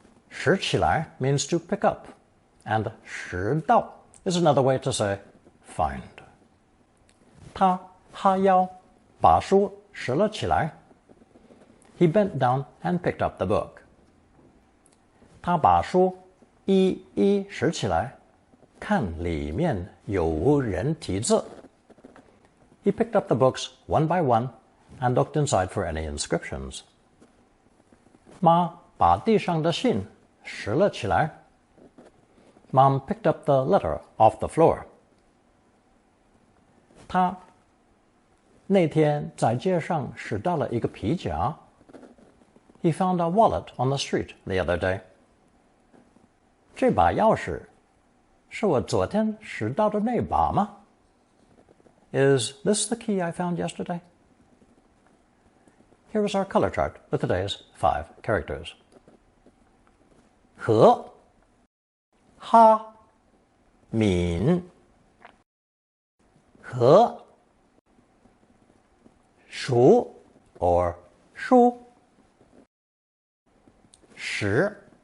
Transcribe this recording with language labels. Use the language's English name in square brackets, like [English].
[English] 拾起来 means to pick up, and 拾到 is another way to say find. [Chinese] 他哈腰把书拾了起来. [English] He bent down and picked up the book. [Chinese] 他把书一一拾起来，看里面有无人题字. [English] He picked up the books one by one and looked inside for any inscriptions. [Chinese] 妈把地上的信拾了起来. [English] Mom picked up the letter off the floor. [Chinese] 他那天在街上拾到了一个皮夹. [English] He found a wallet on the street the other day. [Chinese] 这把钥匙是我昨天拾到的那把吗? [English] Is this the key I found yesterday? Here is our color chart with today's 5 characters. 和 ha 敏 和 shu or shu 十.